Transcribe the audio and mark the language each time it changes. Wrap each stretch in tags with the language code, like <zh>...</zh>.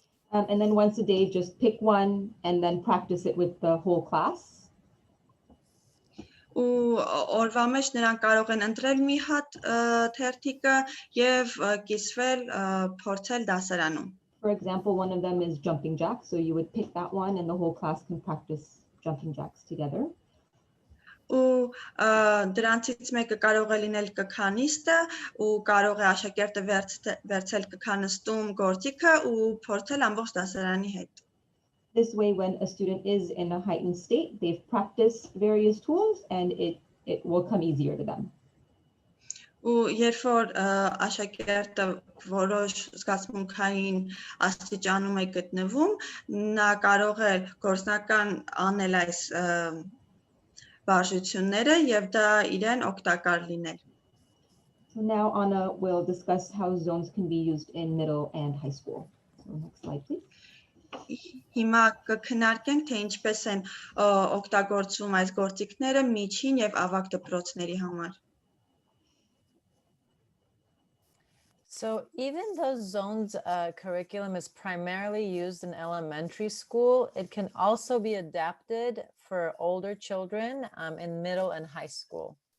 <en>And then once a day just pick one and then practice it with the whole class.</en> <hy>Ու օրվա մեջ նրանք կարող են ընտրել մի հատ թերթիկը եւ կիսվել փորձել դասարանում։</hy> <en>For example, one of them is jumping jacks, so you would pick that one and the whole class can practice jumping jacks together.</en> <hy>Ու դրանցից մեկը կարող է լինել կքանիստը, ու կարող է աշակերտը վերցել կքանստում գործիքը ու փորձել ամբողջ դասարանի հետ։</hy> <en>This way, when a student is in a heightened state, they've practiced various tools and it will come easier to them.</en> <hy>Ու երբ որ աշակերտը որոշ զգացմունքային աստիճանում է գտնվում, նա կարող է գործնական անել այս վարժությունները եւ դա իրեն օգտակար լինել։</hy> <en>So now Anna will discuss how zones can be used in middle and high school. So next slide, please.</en> <hy>Հիմա կքննարկենք, թե ինչպես են օգտագործվում այս գործիքները միջին եւ ավագ դպրոցների համար։</hy> <en>So even though zones curriculum is primarily used in elementary school, it can also be adapted for older children in middle and high school.</en>